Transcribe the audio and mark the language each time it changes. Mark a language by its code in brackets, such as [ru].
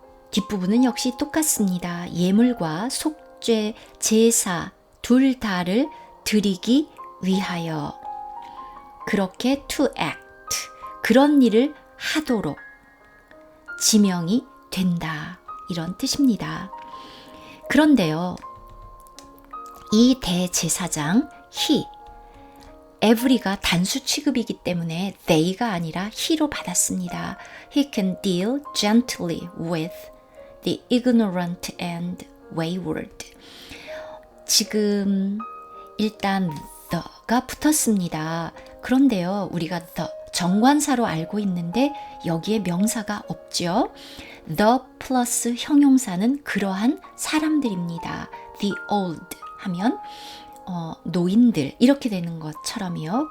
[ko] 뒷부분은 역시 똑같습니다. 예물과 속죄, 제사 둘 다를 드리기 위하여, 그렇게 [en] to act, [ko] 그런 일을 하도록 지명이 된다, 이런 뜻입니다. 그런데요, 이 대제사장 he, every가 단수 취급이기 때문에 they가 아니라 he로 받았습니다. [en] He can deal gently with the ignorant and wayward. [ko] 지금 일단 the가 붙었습니다. 그런데요, 우리가 the 정관사로 알고 있는데 여기에 명사가 없죠. the 플러스 형용사는 그러한 사람들입니다. the old 하면 노인들, 이렇게 되는 것처럼요.